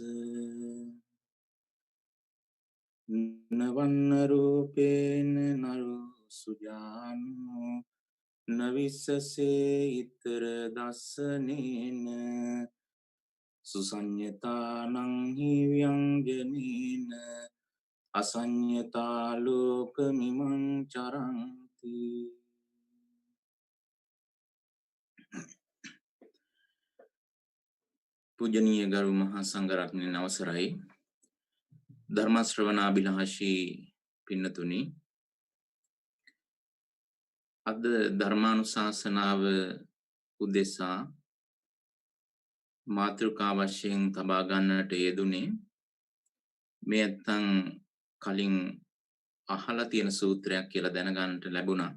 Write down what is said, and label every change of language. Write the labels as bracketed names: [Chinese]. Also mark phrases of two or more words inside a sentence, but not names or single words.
[Pali] නවන්න රූපේන නරු සුජානෝ නවිස්සසේ ඉතර දස්සනේන සුසඤ්ඤතානං හි ව්‍යංජනේන අසඤ්ඤතා ලෝකමිමං චරන්ති. [Sinhala] පූජනීය ගරු මහා සංඝරත්නයන් අවසරයි. ධර්ම ශ්‍රවණාභිලාෂී පින්නතුනි, අද ධර්මානුශාසනාව උදෙසා මාතෘකා වශයෙන් තබා ගන්නට යෙදුනේ මේ නැත්තම් කලින් අහලා තියෙන සූත්‍රයක් කියලා දැනගන්නට ලැබුණා.